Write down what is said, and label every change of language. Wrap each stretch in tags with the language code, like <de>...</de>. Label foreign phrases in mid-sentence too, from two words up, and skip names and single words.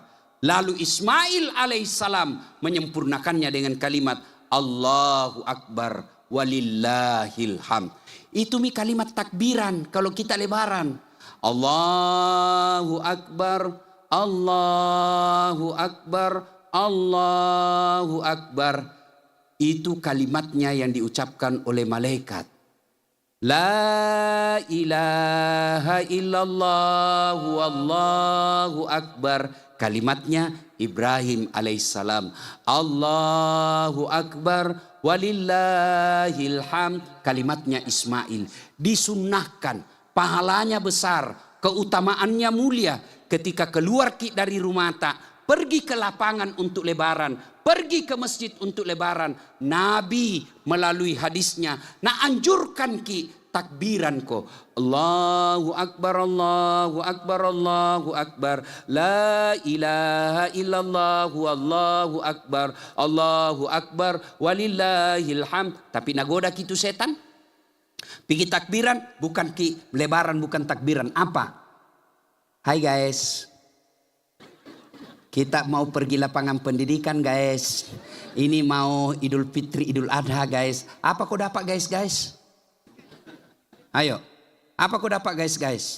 <id>Lalu Ismail alaihissalam menyempurnakannya dengan kalimat</id> <ar>الله أكبر ولله الحمد.</ar> <id>Itu kalimat takbiran kalau kita lebaran.</id> <ar>الله أكبر الله أكبر الله أكبر.</ar> <id>Itu kalimatnya yang diucapkan oleh malaikat.</id> <ar>لا إله إلا الله الله أكبر.</ar> <id>Kalimatnya Ibrahim alaihissalam.</id> <ar>الله أكبر ولله الحمد.</ar> <id>Kalimatnya Ismail. Disunnahkan. Pahalanya besar, keutamaannya mulia ketika keluar dari rumah tak, pergi ke lapangan untuk lebaran, pergi ke masjid untuk lebaran. Nabi melalui hadisnya, anjurkan ki takbiran ko.</id> <ar>الله أكبر الله أكبر الله أكبر. لا إله إلا الله الله أكبر الله أكبر ولله الحمد.</ar> <su>Tapi nagoda kitu setan.</su> <id>Pergi takbiran bukan lebaran, bukan takbiran. Apa? Hai guys. Kita mau pergi lapangan pendidikan guys. Ini mau Idul Fitri, Idul Adha guys. Apa kau dapat guys? Ayo. Apa kau dapat guys?</id>